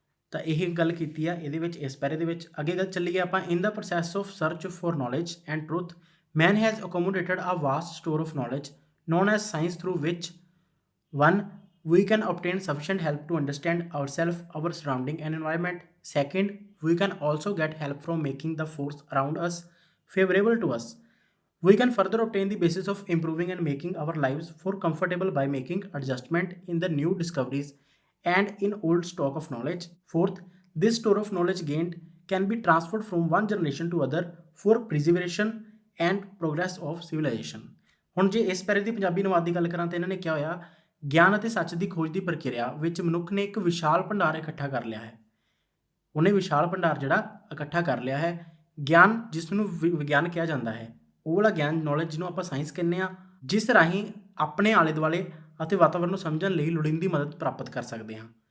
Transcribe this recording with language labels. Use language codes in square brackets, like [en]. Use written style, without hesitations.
[pa] ਤਾਂ ਇਹ ਗੱਲ ਕੀਤੀ ਆ ਇਹਦੇ ਵਿੱਚ, ਇਸ ਪੈਰੇ ਦੇ ਵਿੱਚ। ਅੱਗੇ ਗੱਲ ਚੱਲੀਏ ਆਪਾਂ, [en] In the process of search for knowledge and truth man has accommodated a vast store of knowledge known as science, through which 1. We can obtain sufficient help to understand ourselves, our surrounding and environment. 2. We can also get help from making the force around us favorable to us. We can further obtain the basis of improving and making our lives more comfortable by making adjustment in the new discoveries and in old stock of knowledge. 4th, this store of knowledge gained can be transferred from one generation to other for preservation and progress of civilization. [pa] ਹੁਣ ਜੇ ਇਸ ਪੈਰੇ ਦੀ ਪੰਜਾਬੀ ਅਨੁਵਾਦ ਦੀ ਗੱਲ ਕਰਾਂ ਤਾਂ ਇਹਨਾਂ ਨੇ ਕਿਹਾ ਹੋਇਆ, ਗਿਆਨ ਅਤੇ ਸੱਚ ਦੀ ਖੋਜ ਦੀ ਪ੍ਰਕਿਰਿਆ ਵਿੱਚ ਮਨੁੱਖ ਨੇ ਇੱਕ ਵਿਸ਼ਾਲ ਭੰਡਾਰ ਇਕੱਠਾ ਕਰ ਲਿਆ ਹੈ। ਉਹਨੇ ਵਿਸ਼ਾਲ ਭੰਡਾਰ ਜਿਹੜਾ ਇਕੱਠਾ ਕਰ ਲਿਆ ਹੈ। ਗਿਆਨ ਜਿਸ ਨੂੰ ਵਿਗਿਆਨ ਕਿਹਾ ਜਾਂਦਾ ਹੈ, ਉਹ ਵਾਲਾ ਗਿਆਨ, ਨੌਲੇਜ ਜਿਹਨੂੰ ਆਪਾਂ ਸਾਇੰਸ ਕਹਿੰਦੇ ਆ, ਜਿਸ ਰਾਹੀਂ ਆਪਣੇ ਆਲੇ ਦੁਆਲੇ ਅਤੇ ਵਾਤਾਵਰਨ ਨੂੰ ਸਮਝਣ ਲਈ ਲੋੜੀਂਦੀ ਮਦਦ ਪ੍ਰਾਪਤ ਕਰ ਸਕਦੇ ਹਾਂ।